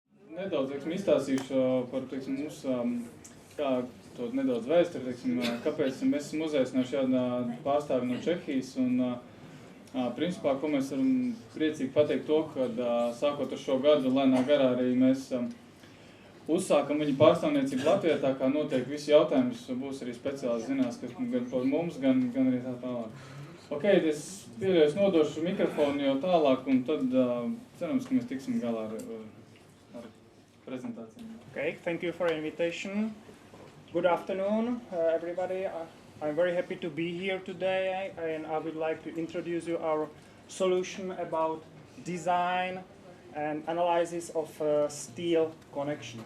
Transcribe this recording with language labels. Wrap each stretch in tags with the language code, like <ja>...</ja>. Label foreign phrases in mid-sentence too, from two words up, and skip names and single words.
<lv>Nedaudz, izstāstīšu par, mūsu, kā to nedaudz vēsturi, kāpēc mēs esam uzaicinājuši šādā pārstāvi no Čehijas, un principā, ko mēs varam priecīgi pateikt to, ka sākot ar šo gadu, lēnā garā arī mēs uzsākam viņa pārstāvniecību Latvijā, tā kā noteikti visi jautājumus būs arī speciāli zinās, kas gan par mums, gan arī tā tālāk. Ok, es pieļauju, nodošu mikrofonu jau tālāk, un tad cerams, ka mēs tiksim galā ar prezentāciju.</lv> <en>Okay, thank you for the invitation. Good afternoon, everybody. I'm very happy to be here today, and I would like to introduce you our solution about design and analysis of steel connections.</en>